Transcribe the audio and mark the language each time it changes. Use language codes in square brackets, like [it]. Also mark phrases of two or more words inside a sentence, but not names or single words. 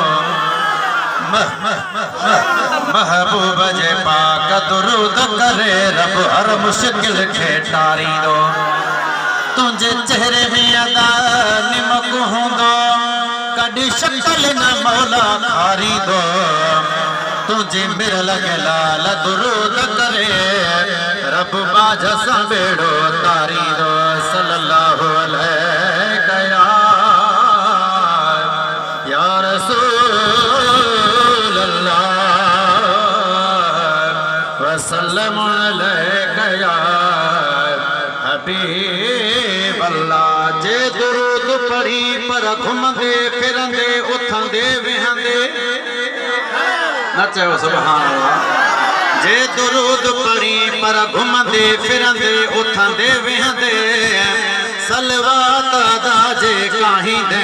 [sd] महबूब जे पाक दुरूद करे, रब हर मुश्किल खे टारींदो। तुंहिंजे चेहरे में अदा निमक हूंदो, कॾहिं शक्ल न मौला खारींदो। तुंहिंजे मिर लॻे लाल दुरूद करे, रब बाझ सां बेड़ो तारींदो। [ar] صلى الله عليك يا رسول الله وسلم عليك يا حبيب الله. [sd] जे दुरूद पढ़ी पर घुमंदे फिरंदे उथंदे वेहंदे, न चयो [ar] سبحان الله. [sd] जे दुरूद पढ़ी पर घुमंदे फिरंदे उथंदे वेहंदे, सलवात अदा जे काहींदे।